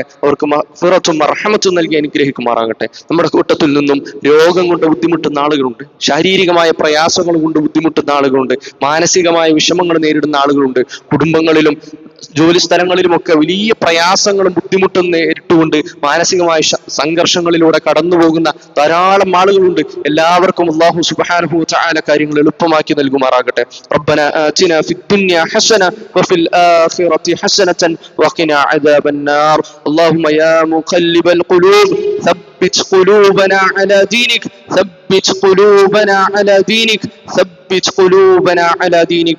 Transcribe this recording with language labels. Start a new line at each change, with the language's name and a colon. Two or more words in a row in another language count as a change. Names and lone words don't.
Malayalam: അവർക്ക് മഗ്ഫിറത്തും റഹ്മത്തും നൽകി അനുഗ്രഹിക്കുമാറാകട്ടെ. നമ്മുടെ കൂട്ടത്തിൽ നിന്നും രോഗം കൊണ്ട് ബുദ്ധിമുട്ടുന്ന ആളുകളുണ്ട്, ശാരീരികമായ പ്രയാസങ്ങൾ കൊണ്ട് ബുദ്ധിമുട്ടുന്ന ആളുകളുണ്ട്, മാനസികമായ വിഷമങ്ങൾ നേരിടുന്ന ആളുകളുണ്ട്, കുടുംബങ്ങളിലും ജോലി സ്ഥലങ്ങളിലുമൊക്കെ വലിയ പ്രയാസങ്ങളും ബുദ്ധിമുട്ടും നേരിട്ടുകൊണ്ട് മാനസികമായ സംഘർഷങ്ങളിലൂടെ കടന്നു പോകുന്ന ധാരാളം ആളുകളുണ്ട്. എല്ലാവർക്കും
Arabic: الله سبحانه وتعالى
Malayalam: കാര്യങ്ങൾ എളുപ്പമാക്കി നൽകുമാറാകട്ടെ.
Arabic: ربنا آتنا في الدنيا حسنة وفي الآخرة حسنة وقنا عذاب النار. اللهم يا مقلب القلوب ثبت قلوبنا على دينك، ثبت قلوبنا على دينك، ثبت قلوبنا على دينك.